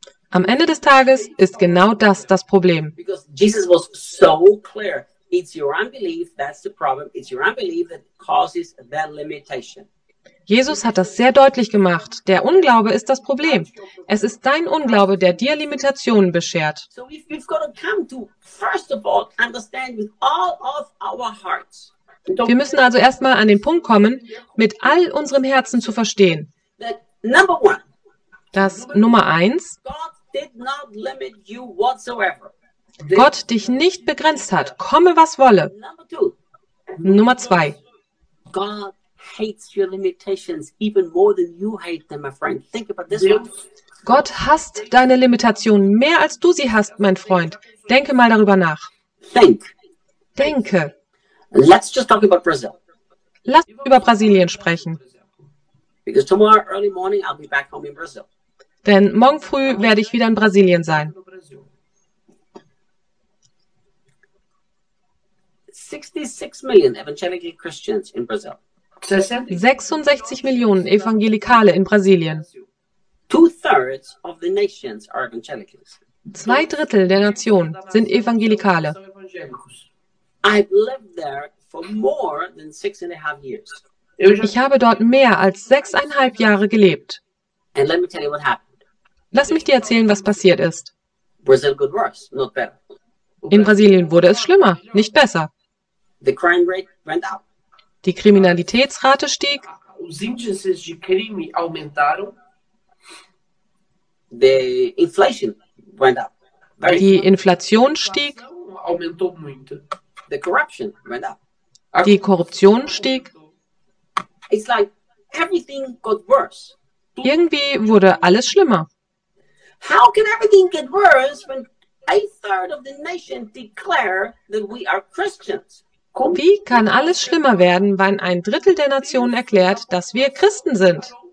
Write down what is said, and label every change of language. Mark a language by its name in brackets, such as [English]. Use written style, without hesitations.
[German] Am Ende des Tages ist genau das das Problem. Jesus war so klar. [English] It's your unbelief that's the problem. It's your unbelief that causes that limitation. [German] Jesus hat das sehr deutlich gemacht. Der Unglaube ist das Problem. Es ist dein Unglaube, der dir Limitationen beschert. [English] So we've got to come to first of all understand with all of our hearts. [German] Wir müssen also erstmal an den Punkt kommen, mit all unserem Herzen zu verstehen. [English] Number one. [German] Das Nummer eins. [English] God did not limit you whatsoever. [German] Gott dich nicht begrenzt hat, komme was wolle. Nummer zwei. [English] God hates your limitations even more than you hate them, my friend. Think about this one. [German] Gott hasst deine Limitationen mehr als du sie hast, mein Freund. Denke mal darüber nach. [English] Think. [German] Denke. [English] Let's just talk about Brazil. [German] Lass uns über Brasilien sprechen. [English] Because tomorrow early morning I'll be back home in Brazil. [German] Denn morgen früh werde ich wieder in Brasilien sein. [English] 66 million evangelical Christians in Brazil. [German] 66 Millionen Evangelikale in Brasilien. [English] Two-thirds of the nations are evangelicals. [German] Zwei Drittel der Nation sind Evangelikale. [English] I've lived there for more than 6.5 years. [German] Ich habe dort mehr als 6.5 Jahre gelebt. [English] And let me tell you what happened. [German] Lass mich dir erzählen, was passiert ist. [English] Brazil got worse, not better. [German] In Brasilien wurde es schlimmer, nicht besser. [English] The crime rate went up. [German] Die Kriminalitätsrate stieg. [Portuguese] Os índices de crime aumentaram. [English] The inflation went up. [German] Die Inflation stieg. [Portuguese] aumentou muito. [English] The corruption, right? [German] Die Korruption stieg. [English] It's like everything got worse. [German] Irgendwie wurde alles schlimmer. [English] How can everything get worse when a third of the nation declare that we are Christians? [German] Wie kann alles schlimmer werden, wenn ein Drittel der Nationen erklärt, dass wir Christen sind?